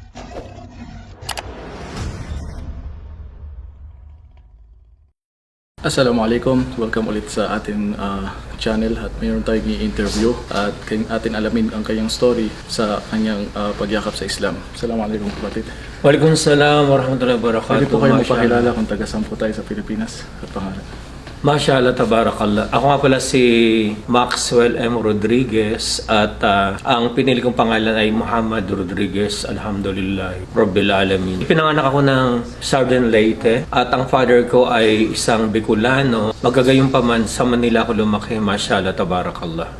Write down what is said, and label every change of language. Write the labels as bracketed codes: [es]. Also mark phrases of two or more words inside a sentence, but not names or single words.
[tl] Assalamualaikum, welcome ulit sa ating channel at mayroon tayong i-interview at atin alamin ang kanyang story sa kanyang pagyakap sa Islam. Assalamualaikum kapatid. [ar] وعليكم السلام ورحمة الله [tl] Pwede [ar] wabarakatuh. [tl] po kayo [ar] Masya [tl] magpakilala kung taga-saan po tayo sa Pilipinas at pangalan. [ar] الله تبارك الله. [tl] Ako nga pala si Maxwell M. Rodriguez at ang pinili kong pangalan ay Muhammad Rodriguez. [ar] الحمد لله رب العالمين. [tl] Pinanganak ako ng Southern Leyte at ang father ko ay isang Bicolano. Magagayon pa man sa Manila ako lumaki. [ar] ما شاء الله تبارك الله.